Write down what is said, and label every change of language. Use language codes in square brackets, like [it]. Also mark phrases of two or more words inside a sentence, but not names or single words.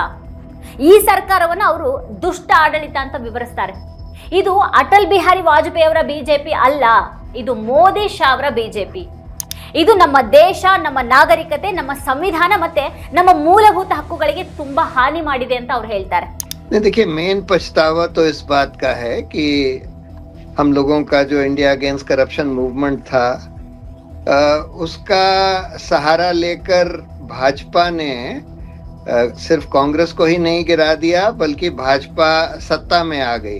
[kn] ಈ ಸರ್ಕಾರವನ್ನು ಅವರು ದುಷ್ಟ ಆಡಳಿತ ಅಂತ ವಿವರಿಸ್ತಾರೆ. ಇದು ಅಟಲ್ ಬಿಹಾರಿ ವಾಜಪೇಯಿ ಅವರ ಬಿಜೆಪಿ ಅಲ್ಲ, ಇದು ಮೋದಿ ಶಾ ಅವರ ಬಿಜೆಪಿ. ಇದು ನಮ್ಮ ದೇಶ, ನಮ್ಮ ನಾಗರಿಕತೆ, ನಮ್ಮ ಸಂವಿಧಾನ ಮತ್ತೆ ನಮ್ಮ ಮೂಲಭೂತ ಹಕ್ಕುಗಳಿಗೆ ತುಂಬಾ ಹಾನಿ ಮಾಡಿದೆ ಅಂತ ಅವ್ರು ಹೇಳ್ತಾರೆ. [hi] देखिए, मेन पछतावा तो इस बात का है कि हम लोगों का जो इंडिया अगेंस्ट करप्शन मूवमेंट था उसका सहारा लेकर भाजपा ने सिर्फ कांग्रेस को ही नहीं गिरा दिया बल्कि भाजपा सत्ता में आ गई.